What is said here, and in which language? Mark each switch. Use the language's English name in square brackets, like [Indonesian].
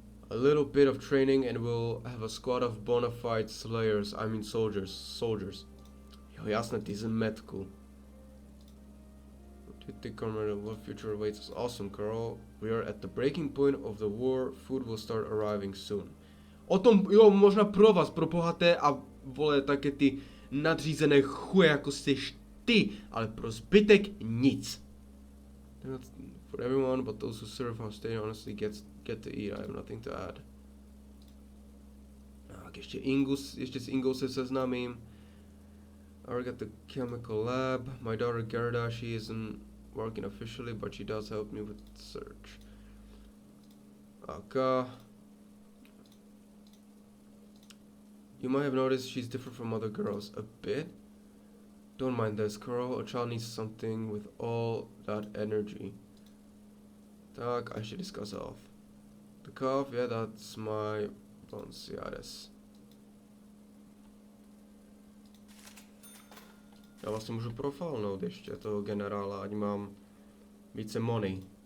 [English] A little bit of training and we'll have a squad of bona fide slayers, I mean soldiers. [Czech] Jo, jasné, ty zmetku. [English] What do you think, comrade, what future awaits us? Awesome, Carl. We are at the breaking point of the war, food will start arriving soon. [Czech] O tom, jo, možná pro vás, pro bohaté a vole, také ty nadřízené chuje, jako jsi ty, ale pro zbytek nic. [English] For everyone, but those who serve our state honestly get to eat. I have nothing to add. [Czech] Tak ještě s Ingou se seznámím. [English] I work at the chemical lab. My daughter Gerda, she isn't working officially, but she does help me with the search. Okay. You might have noticed she's different from other girls. A bit? Don't mind this, Carl. A child needs something with all that energy. Tak, I should discuss health. The cough, yeah, that's my bronchitis. [Czech] Já vlastně můžu profilnout ještě toho generála, ať mám více money.